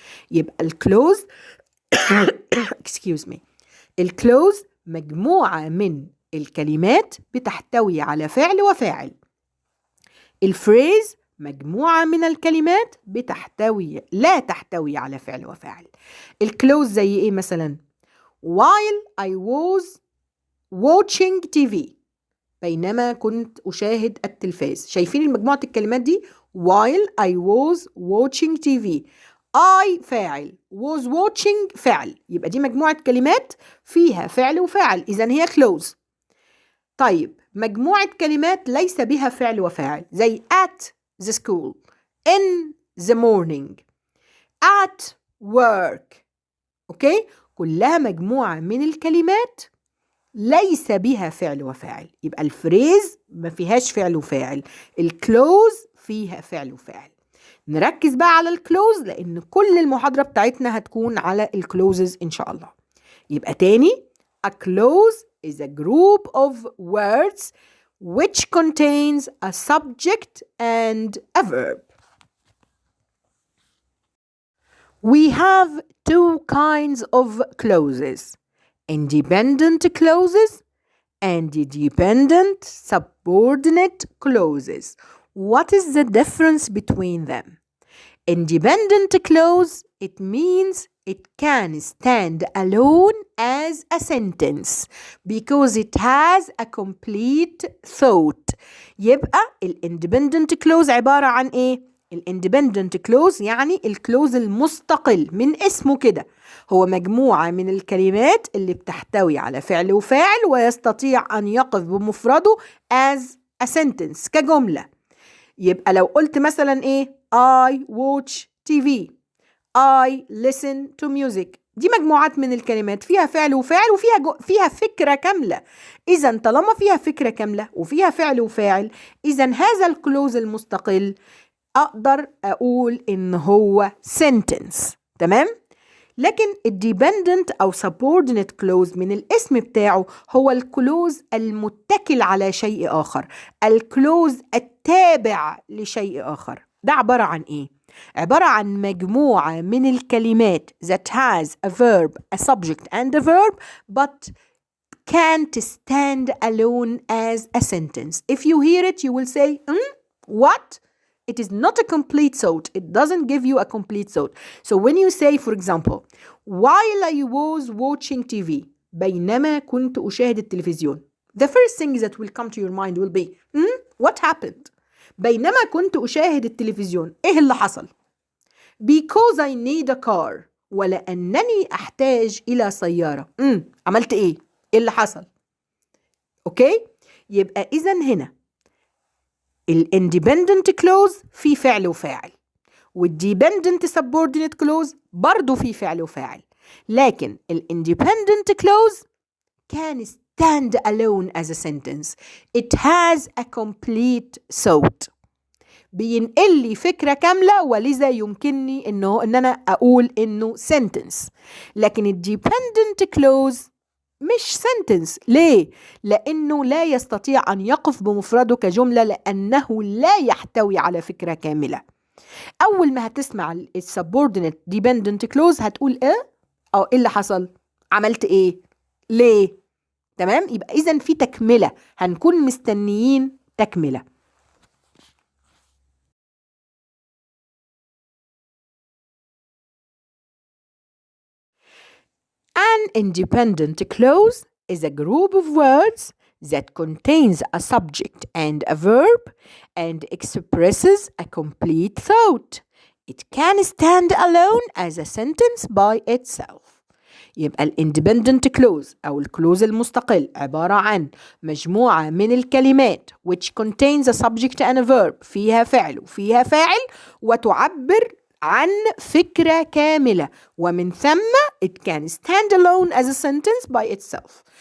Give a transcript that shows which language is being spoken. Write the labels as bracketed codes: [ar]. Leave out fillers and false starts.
[en] الclause excuse me. [ar] الclause مجموعة من الكلمات بتحتوي على فعل وفاعل. الفريز مجموعة من الكلمات لا تحتوي على فعل وفاعل. الclause زي ايه مثلا؟ [en] While I was watching TV. [ar] بينما كنت أشاهد التلفاز. شايفين مجموعة الكلمات دي؟ [en] While I was watching TV. I فاعل was watching فعل. [ar] يبقى دي مجموعة كلمات فيها فعل وفاعل. إذن هي close. طيب مجموعة كلمات ليس بها فعل وفاعل زي [en] at the school, in the morning, at work. [ar] أوكي؟ كلها مجموعة من الكلمات ليس بها فعل وفاعل. يبقى الفريز ما فيهاش فعل وفاعل. الكلوز فيها فعل وفاعل. نركز بقى على الكلوز لأن كل المحاضرة بتاعتنا هتكون على الكلوزز إن شاء الله. يبقى تاني [en] a clause is a group of words which contains a subject and a verb. We have two kinds of clauses. Independent clauses and dependent subordinate clauses. What is the difference between them? Independent clause, it means it can stand alone as a sentence because it has a complete thought. [ar] يبقى independent clause عبارة عن إيه؟ independent clause يعني الكلوز المستقل من اسمه كده. هو مجموعة من الكلمات اللي بتحتوي على فعل وفاعل ويستطيع أن يقف بمفرده [en] as a sentence [ar] كجملة. يبقى لو قلت مثلا إيه [en] I watch TV, I listen to music. [ar] دي مجموعات من الكلمات فيها فعل وفاعل فيها فكرة كاملة. إذن طالما فيها فكرة كاملة وفيها فعل وفاعل إذن هذا الكلوز المستقل أقدر أقول إن هو sentence. تمام؟ لكن الديبندنت أو subordinate clause من الاسم بتاعه هو الكلوز المتكل على شيء آخر. الكلوز التابع لشيء آخر. ده عبارة عن إيه؟ عبارة عن مجموعة من الكلمات [en] that has a verb, a subject and a verb but can't stand alone as a sentence. If you hear it, you will say, what? It is not a complete thought. It doesn't give you a complete thought. So when you say, for example, while I was watching TV, [ar] بينما كنت أشاهد التلفزيون, [en] the first thing that will come to your mind will be, what happened? [ar] بينما كنت أشاهد التلفزيون, إيه اللي حصل? [en] Because I need a car. [ar] ولأنني أحتاج إلى سيارة. عملت إيه؟ إيه اللي حصل؟ أوكي؟ يبقى إذن هنا independent clause في فعل وفاعل والdependent subordinate clause برضو في فعل وفاعل. [en] لكن independent clause can stand alone as a sentence. It has a complete thought. [ar] بينقل لي فكرة كاملة ولذا يمكنني إن أنا أقول إنه sentence. لكن dependent clause مش sentence. ليه؟ لأنه لا يستطيع أن يقف بمفرده كجملة لأنه لا يحتوي على فكرة كاملة. أول ما هتسمع subordinate dependent clause هتقول إيه؟ أو إيه اللي حصل؟ عملت إيه؟ ليه؟ تمام؟ يبقى إذن في تكملة. هنكون مستنيين تكملة. [en] An independent clause is a group of words that contains a subject and a verb and expresses a complete thought. It can stand alone as a sentence by itself. [ar] يبقى independent clause أو الكلوز المستقل عبارة عن مجموعة من الكلمات [en] which contains a subject and a verb [ar] فيها فعل وفيها فاعل وتعبر عن فكرة كاملة ومن ثم [en] it can stand alone as a sentence by itself.